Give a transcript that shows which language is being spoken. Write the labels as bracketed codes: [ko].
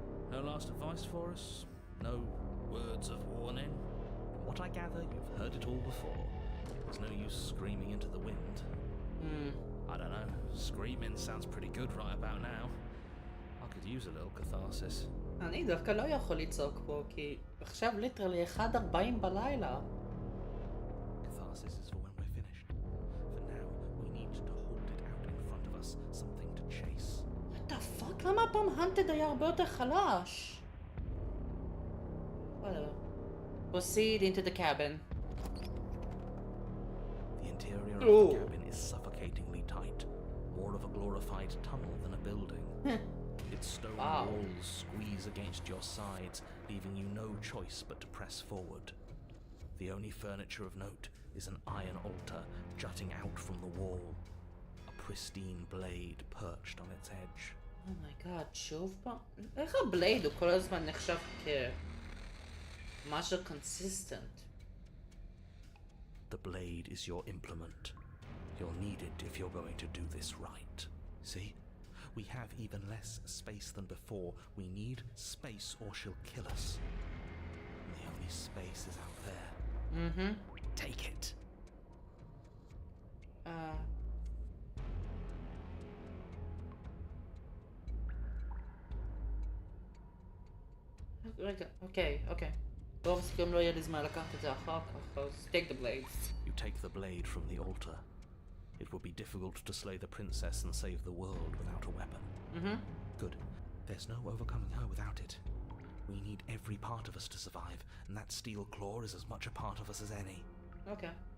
[en] No last advice for us? No words of warning? From what I gather, you've heard it all before. There's no use screaming into the wind. I don't know. Screaming sounds pretty good right about now. I could use a little catharsis. [he] אני דווקא לא יכול לצעוק פה, כי עכשיו ליטרלי 1:40 בלילה. [en] Catharsis is for when we're finished. For now, we need to hold it out in front of us, something to chase. What the fuck? [he] למה הפעם הנטד היה הרבה יותר חלש? [en] Whatever. Proceed into the cabin. The interior of Ooh. the cabin is suffocatingly tight, more of a glorified tunnel than a building. Its stone Wow. walls squeeze against your sides, leaving you no choice but to press forward. The only furniture of note is an iron altar jutting out from the wall, a pristine blade perched on its edge. [he] אומייגאד, שוב פעם? איך הבלייד הוא כל הזמן נחשב כמשהו consistent? [en] The blade is your implement. You'll need it if you're going to do this right. See? We have even less space than before. We need space or she'll kill us. And the only space is out there. Mm-hmm. Take it. [he] רגע, אוקיי. רוב הסיכויים לא יהיה לי זמן לקחת את זה אחר כך, אז [en] take the blades. You take the blade from the altar. It would be difficult to slay the princess and save the world without a weapon. Mm-hmm. Good. There's no overcoming her without it. We need every part of us to survive, and that steel claw is as much a part of us as any. Okay.